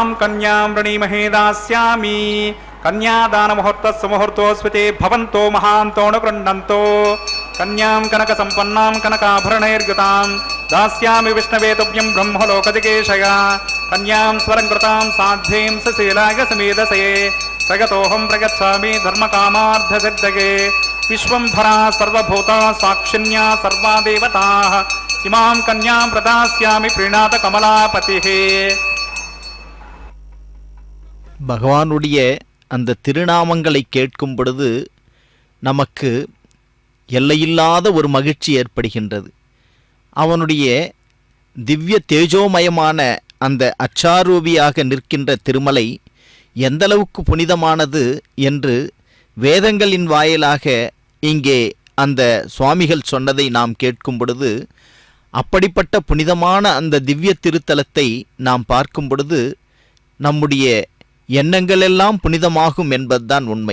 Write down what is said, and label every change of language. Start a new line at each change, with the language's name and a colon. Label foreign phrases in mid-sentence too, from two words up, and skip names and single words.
Sanskrit: कन्यां वृणीमहे दास्यामि कन्यादान मुहूर्तस्य मुहूर्तोऽस्मिते भवन्तो महान्तोऽनुगृह्णन्तो कन्यां कनक संपन्नां कनकाभरणैर्युतां दास्यामि विष्णवे तुभ्यं ब्रह्मलोकदिकेशया कन्यां स्वरङ्कृतां साध्वीं सशीलाय समेधसे प्रगतोऽहं प्रगच्छामि धर्मकामार्थसिद्धये विश्वंभरा सर्वभूता साक्षिण्या सर्वा देवताः इमां कन्यां प्रदास्यामि प्रीणात कमलापतिः
Tamil: பகவானுடைய அந்த திருநாமங்களை கேட்கும் பொழுது நமக்கு எல்லையில்லாத ஒரு மகிழ்ச்சி ஏற்படுகின்றது. அவனுடைய திவ்ய தேஜோமயமான அந்த அச்சாரூபியாக நிற்கின்ற திருமலை எந்தளவுக்கு புனிதமானது என்று வேதங்களின் வாயிலாக இங்கே அந்த சுவாமிகள் சொன்னதை நாம் கேட்கும் பொழுது, அப்படிப்பட்ட புனிதமான அந்த திவ்ய திருத்தலத்தை நாம் பார்க்கும் பொழுது நம்முடைய எண்ணங்களெல்லாம் புனிதமாகும் என்பதுதான் உண்மை.